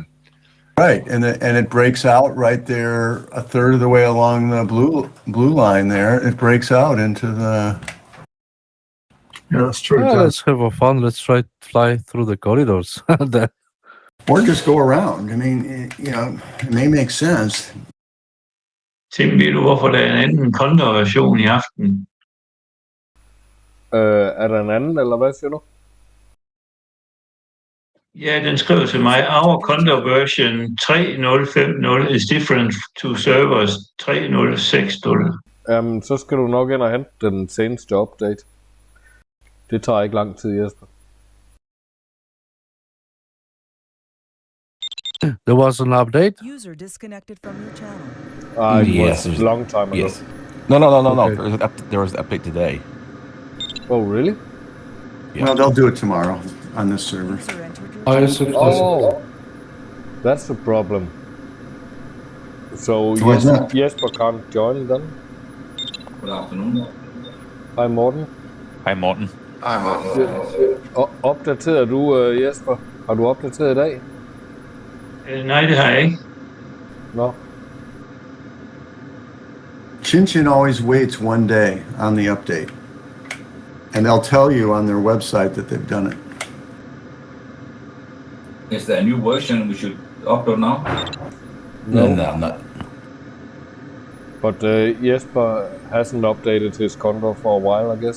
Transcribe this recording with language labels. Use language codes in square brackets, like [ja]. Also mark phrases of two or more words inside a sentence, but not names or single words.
[en] Right, and it breaks out right there, a third of the way along the blue line there. It breaks out into the. Yeah, that's true. Yeah, let's have a fun. Let's try to fly through the corridors. Or just go around. I mean, it may make sense. [da] Tim, ved du, hvorfor der er en anden Condor-version i aften? Er der en anden, eller hvad siger du? Ja, den skriver til mig, [en] our Condor version 3.0.5.0 is different to servers 3.0.6.0. [da] Jamen, så skal du nok ind og hente den seneste update. Det tager ikke lang tid, Jesper. [en] There was an update? User disconnected from your channel. It Yes, was a long time ago. Yes. No. Okay. There was an update today. Oh, really? Yeah. Well, they'll do it tomorrow on this server. User entered your Oh, channel. yes, Oh, that's the problem. So Why is that? Jesper can't join then? Good afternoon. [da] Hej Morten. Hej Morten. Opdaterer du, Jesper? Har du opdateret i dag? Nej, det har jeg ikke. Nå. [en] Tchin Tchin always waits one day on the update. And they'll tell you on their website that they've done it. Is there a new version we should upload now? No, not. But Jesper hasn't updated his Condor for a while, I guess.